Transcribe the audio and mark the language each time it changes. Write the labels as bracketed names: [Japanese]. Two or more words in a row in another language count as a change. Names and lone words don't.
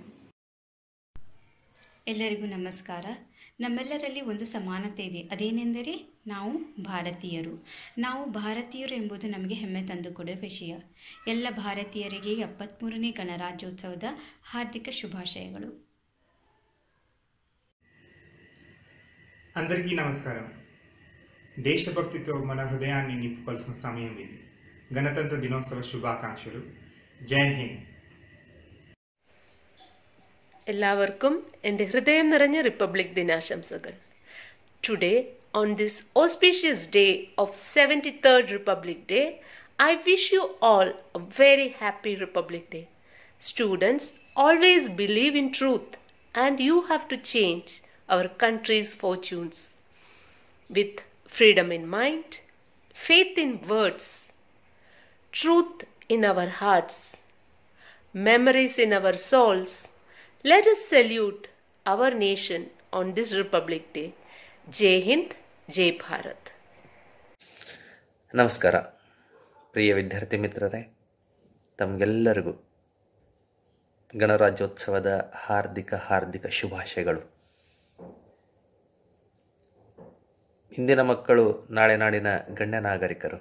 [Kannada] ಎಲ್ಲರಿಗೂ ನಮಸ್ಕಾರ. ನಮ್ಮೆಲ್ಲರಲ್ಲಿ ಒಂದು ಸಮಾನತೆ ಇದೆ. ಅದೇನೆಂದರೆ ನಾವು ಭಾರತೀಯರು. ನಾವು ಭಾರತೀಯರು ಎಂಬುದು ನಮಗೆ ಹೆಮ್ಮೆ ತಂದುಕೊಡುವ ವಿಷಯ. ಎಲ್ಲ ಭಾರತೀಯರಿಗೆ 73ನೇ ಗಣರಾಜ್ಯೋತ್ಸವದ ಹಾರ್ದಿಕ ಶುಭಾಶಯಗಳು. [Telugu] అందరికీ నమస్కారం. దేశభక్తితో మన హృదయాన్ని నింపుకోవాల్సిన సమయం ఇది. గణతంత్ర దినోత్సవ శుభాకాంక్షలు. [Hindi] जय हिंद. [Malayalam] എല്ലാവർക്കും എൻ്റെ ഹൃദയം നിറഞ്ഞ റിപ്പബ്ലിക് ദിനാശംസകൾ. [English] ടുഡേ on this auspicious day of 73rd Republic Day, I wish you all a very happy Republic Day. Students, always believe in truth and you have to change our country's fortunes. With freedom in mind, faith in words, truth in our hearts, memories in our souls, let us salute our nation on this Republic Day. [Hindi] जय हिंद, जय भारत. [Kannada] ನಮಸ್ಕಾರ ಪ್ರಿಯ ವಿದ್ಯಾರ್ಥಿ ಮಿತ್ರರೇ, ತಮಗೆಲ್ಲರಿಗೂ ಗಣರಾಜ್ಯೋತ್ಸವದ ಹಾರ್ದಿಕ ಶುಭಾಶಯಗಳು. ಇಂದಿನ ಮಕ್ಕಳು ನಾಳೆ ನಾಡಿನ ಗಣ್ಯ ನಾಗರಿಕರು.